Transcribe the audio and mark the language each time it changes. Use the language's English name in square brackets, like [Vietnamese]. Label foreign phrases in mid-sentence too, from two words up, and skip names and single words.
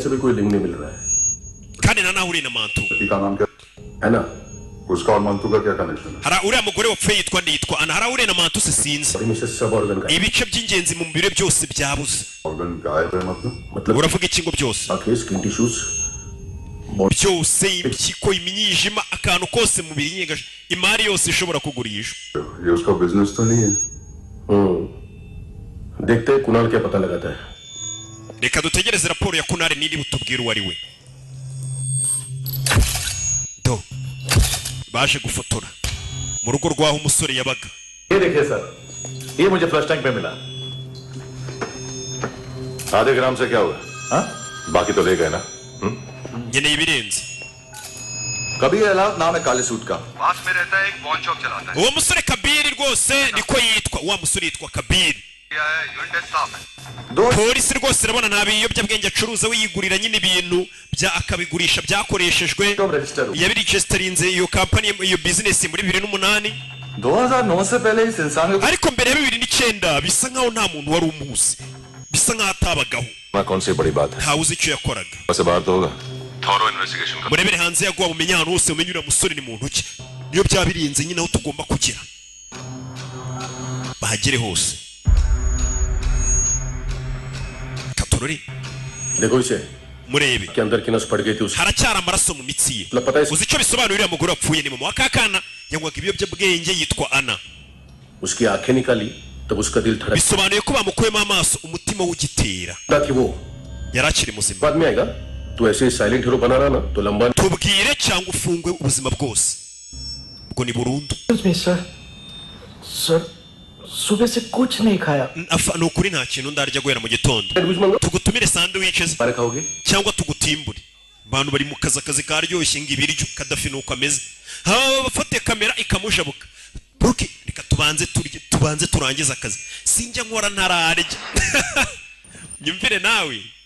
[Kinyarwanda] kandi na nawe uri na mantu hari uriya mugore wapfuye yitwa Ana hari uriya na mantu se sinzi ibice by'ingenzi mu mubiri byose byabuze uravuga iki ngo byose byose impyiko imyijima akantu kose mu mubiri nyigaje imari yose ishobora kugurisha [Hindi] देखते हैं कुणाल क्या पता लगाता है [Kinyarwanda] reka dutegereze raporo ya Kunari niri butubwira uwo ari we do baje gufotora mu rugo rwaho umusore yabaga [Hindi] ये देखिए सर ये मुझे फ्लश टैंक में मिला आधे ग्राम से क्या हुआ हाँ बाकी तो ले गए ना [Kinyarwanda] ngeneye ibirenze [Hindi] कबीर अलाउद नाम है काले सूट का पास में रहता है एक [English] pawn shop [Hindi] चलाता है [Kinyarwanda] uwo musore Kabiri rwose niko yitwa wa musore yitwa Kabiri polisi rwose irabona nta biyobyabwenge acuruza we yigurira nyine ibintu bya akabigurisha byakoreshejwe yabiregistarinze iyo company iyo business muri 2008 [Hindi] 2009 से पहले इस इंसान को [Kinyarwanda] ariko mbere ya 2009 bisa nkaho nta muntu wari umuzi bisa nkaho atabagaho [Hindi] कौन सी बड़ी बात है [Kinyarwanda] ntawe uzi icyo yakoraga [Hindi] वैसे बाहर तो होगा [English] thorough investigation [Hindi] का [Kinyarwanda] murebere hanze yaguha umenye ahantu hose umenye uriya musore ni muntu ki niyo byabirinze nyine aho tugomba kugera bahagere hose katorori [Hindi] देखो इसे [Kinyarwanda] murebe [Hindi] के अंदर की नस पड़ गई थी उस [Kinyarwanda] haracyari amaraso mu mitsi ye [Hindi] पता है [Kinyarwanda] uzi icyo bisobanura uriya mugore wapfuye ni mama wa kakana yanywaga ibiyobyabwenge yitwa Ana [Hindi] उसकी आंखें निकाली तब उसका दिल धड़क [Kinyarwanda] bisobanuye ko bamukuyemo amaso umutima w'ugitera [Hindi] कि वो [Kinyarwanda] yari akiri muzima [Hindi] बाद में आएगा तो ऐसे [English] silent hero [Hindi] बना रहा ना तो लंबा [Kinyarwanda] tubwire cyangwa ufungwe ubuzima bwose ubwo ni burundu [Hindi] सर सुबह से कुछ नहीं खाया [Kinyarwanda] ni ukuri nta kintu ndarya guhera mu gitondo tugutumire sandwiches cyangwa tugutimbure abantu bari mu kazi karyoshye ngo ibiryo Kadafi nuko ameze bafate kamera ikamujabuka Bruki reka tubanze turangiza akazi sinjya nkora ntararya nyumvire nawe